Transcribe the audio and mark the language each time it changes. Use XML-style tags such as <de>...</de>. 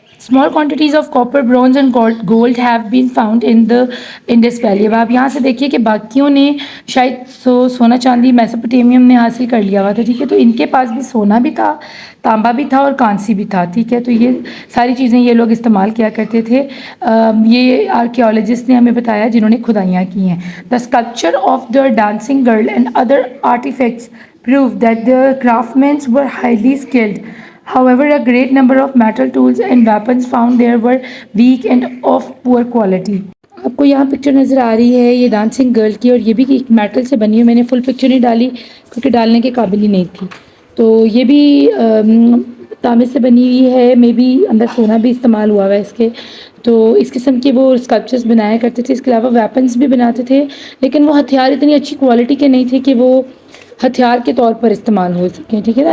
<en>Small quantities of copper, bronze and gold have been found in the Indus Valley.</en> <ur>اب آپ یہاں سے دیکھیے کہ باقیوں نے شاید سونا چاندی میسوپوٹیمیم نے حاصل کر لیا ہوا تھا، ٹھیک ہے، تو ان کے پاس بھی سونا بھی تھا، تانبا بھی تھا اور کانسی بھی تھا، ٹھیک ہے. تو یہ ساری چیزیں یہ لوگ استعمال کیا کرتے تھے. یہ آرکیولوجسٹ نے ہمیں بتایا جنہوں نے کھدائیاں کی ہیں.</ur> <en>The sculpture of the dancing girl and other artifacts prove that the craftsmen were highly skilled. However, a great number of metal tools and weapons found there were weak and of poor quality.</en> <ur>آپ کو یہاں picture نظر آ رہی ہے یہ dancing girl کی، اور یہ بھی میٹل سے بنی ہے. میں نے فل پکچر نہیں ڈالی کیونکہ ڈالنے کے قابل ہی نہیں تھی. تو یہ بھی تانبے سے بنی ہوئی ہے، مے بی اندر سونا بھی استعمال ہوا ہوا ہے اس کے. تو اس قسم کے وہ اسکلپچرز بنایا کرتے تھے. اس کے علاوہ ویپنس بھی بناتے تھے، لیکن وہ ہتھیار اتنی اچھی کوالٹی کے نہیں تھے کہ وہ ہتھیار کے طور پر استعمال ہو سکیں، ٹھیک ہے نا.</ur>